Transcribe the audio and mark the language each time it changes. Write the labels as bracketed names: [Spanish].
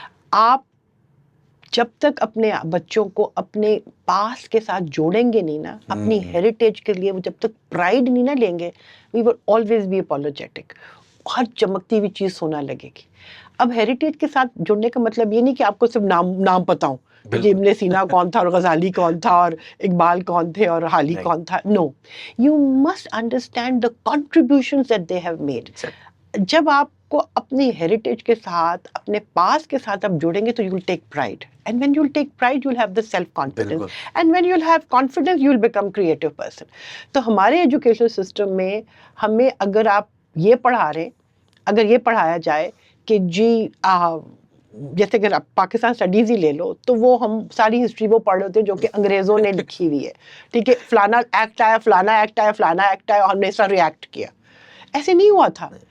[Urdu] آپ جب تک اپنے بچوں کو اپنے پاس کے ساتھ جوڑیں گے نہیں نا، اپنی ہیریٹیج کے لیے وہ جب تک پرائڈ نہیں نہ لیں گے، [English] We will always be apologetic. [Urdu] ہر چمکتی ہوئی چیز سونا لگے گی. اب ہیریٹیج کے ساتھ جڑنے کا مطلب یہ نہیں کہ آپ کو صرف نام پتہ ہوں، ابن سینا کون تھا اور غزالی کون تھا اور اقبال کون تھے اور حالی کون تھا. [English] No, you must understand the contributions that they have made. [Urdu] جب آپ کو اپنی ہیریٹیج کے ساتھ، اپنے پاس کے ساتھ آپ جوڑیں گے تو [English] You will take pride. And when you'll take pride, you'll have the self-confidence. And when you'll have confidence, you'll become creative person. [Urdu] تو ہمارے ایجوکیشن سسٹم میں ہمیں اگر آپ یہ پڑھا رہے، اگر یہ پڑھایا جائے کہ جی جیسے کہ آپ پاکستان اسٹڈیز ہی لے لو تو وہ ہم ساری ہسٹری وہ پڑھ رہے ہوتے ہیں جو کہ انگریزوں نے لکھی ہوئی ہے. ٹھیک ہے، فلانا ایکٹ آیا، فلانا ایکٹ آیا، فلانا ایکٹ آیا، اور ہم نے اس طرح ریئیکٹ کیا. ایسے نہیں ہوا تھا.